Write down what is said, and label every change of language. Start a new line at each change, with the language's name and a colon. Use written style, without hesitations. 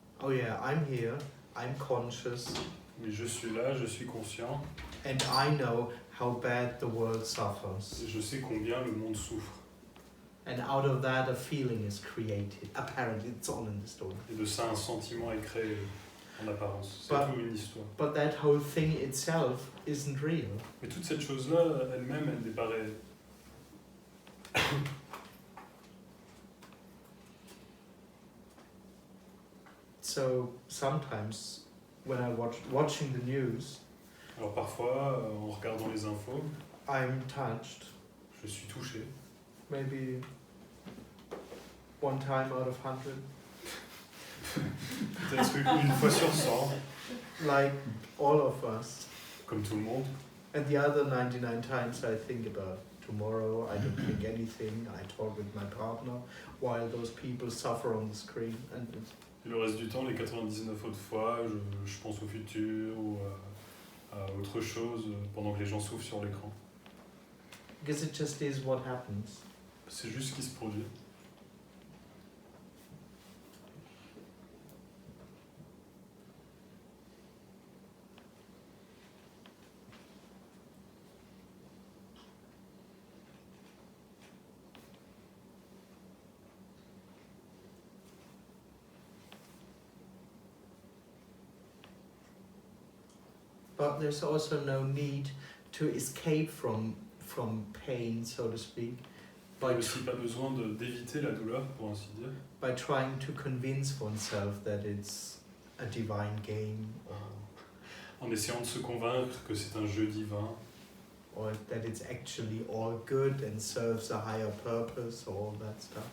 English: Oh yeah, I'm here, I'm conscious,
French: Mais je suis là, je suis conscient,
English: and I know how bad the world suffers.
French: et je sais combien le monde souffre.
English: And out of that, a feeling is created. Apparently, it's all in the story.
French: Et de ça, un sentiment est créé en apparence. C'est
English: But-
French: tout une histoire.
English: But that whole thing itself isn't real.
French: Mais toute cette chose-là, elle-même, elle n'est pas réelle.
English: So sometimes, when I watching the news,
French: Alors parfois, en regardant les infos,
English: I'm touched.
French: je suis touché.
English: Maybe one time out of 100.
French: Peut-être une fois sur 100,
English: Like all of us.
French: comme tout le monde.
English: And the other 99 times I think about tomorrow, I don't think anything, I talk with my partner while those people suffer on the screen. And
French: Et le reste du temps, les 99 autres fois, je pense au futur ou à autre chose pendant que les gens souffrent sur l'écran.
English: because it just is what happens.
French: C'est juste ce qui se produit.
English: but there's also no need to escape from pain, so to speak,
French: Il n'y a aussi pas besoin d'éviter la douleur, pour ainsi dire,
English: by trying to convince oneself that it's a divine game,
French: en essayant de se convaincre que c'est un jeu divin,
English: or that it's actually all good and serves a higher purpose, or all that stuff.